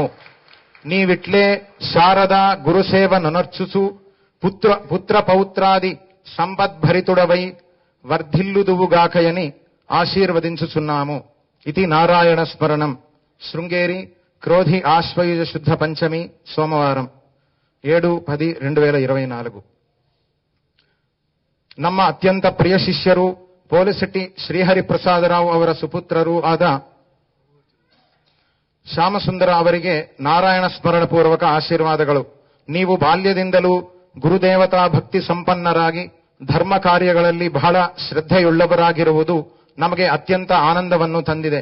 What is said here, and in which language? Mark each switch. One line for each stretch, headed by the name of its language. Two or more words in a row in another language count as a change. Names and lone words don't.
Telugu: నీవిట్లే శారద గురుసేవ నొనర్చుచు పుత్ర పౌత్రాది సంపద్భరితుడవై వర్ధిల్లుదువుగాకయని ఆశీర్వదించుచున్నాము. ఇది నారాయణ స్మరణం. శృంగేరి క్రోధి ఆశ్వయుజ శుద్ధ పంచమి సోమవారం 7-10-2024.
Kannada: ನಮ್ಮ ಅತ್ಯಂತ ಪ್ರಿಯ ಶಿಷ್ಯರು ಪೋಲಿಶೆಟ್ಟಿ ಶ್ರೀಹರಿಪ್ರಸಾದರಾವ್ ಅವರ ಸುಪುತ್ರರೂ ಆದ ಶ್ಯಾಮಸುಂದರ ಅವರಿಗೆ ನಾರಾಯಣ ಸ್ಮರಣ ಪೂರ್ವಕ ಆಶೀರ್ವಾದಗಳು. ನೀವು ಬಾಲ್ಯದಿಂದಲೂ ಗುರುದೇವತಾ ಭಕ್ತಿ ಸಂಪನ್ನರಾಗಿ ಧರ್ಮ ಕಾರ್ಯಗಳಲ್ಲಿ ಬಹಳ ಶ್ರದ್ಧೆಯುಳ್ಳವರಾಗಿರುವುದು ನಮಗೆ ಅತ್ಯಂತ ಆನಂದವನ್ನು ತಂದಿದೆ.